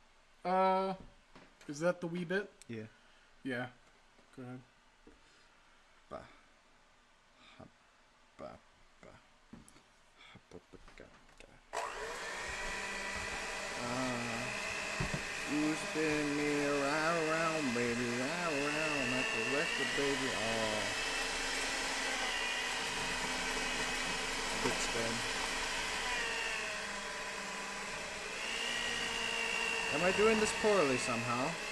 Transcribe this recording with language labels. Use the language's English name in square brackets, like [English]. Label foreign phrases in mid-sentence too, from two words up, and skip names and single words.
[English] Is that the wee bit? Yeah. Yeah. Go ahead. Ba. Ha. Ba. Ba. Ha. Ba. Ba. Ga. Ga. You spin me around, baby, around, like the rest of baby. Oh. Good spin. Am I doing this poorly somehow?